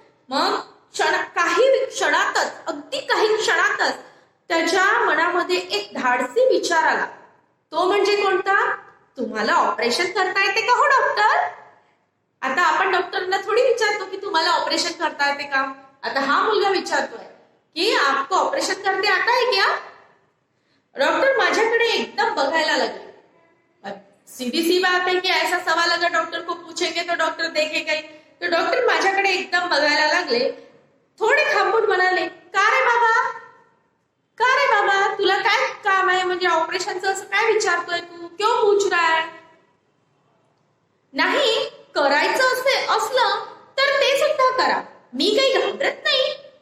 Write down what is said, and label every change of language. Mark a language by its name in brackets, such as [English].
[Marathi] मग काही क्षणातच, अगदी काही क्षणातच त्याच्या मनामध्ये एक धाडसी विचार आला। तो म्हणजे कोणता? तुम्हाला ऑपरेशन करता येते का हो डॉक्टर? आता आपण डॉक्टरना थोडी विचारतो की तुम्हाला ऑपरेशन करता येते का, आता हा मुलगा विचारतोय कि [Hindi] आपको ऑपरेशन करते आता है क्या? [Marathi] डॉक्टर माझ्याकडे एकदम बघायला लगे। [Hindi] सीधी सी बात है कि ऐसा सवाल अगर डॉक्टर को पूछेंगे तो डॉक्टर देखेगा ही। [Marathi] तो डॉक्टर माझ्याकडे एकदम बघायला लागले, थोडे थांबून म्हणाले, का रे बाबा तुला काय काम आहे, म्हणजे ऑपरेशनचं असं काय विचारतोय तू, [Hindi] क्यों पूछ रहा है? [Marathi] नाही करायचं असलं तर ते सुद्धा करा, मी काही घाबरत नाही।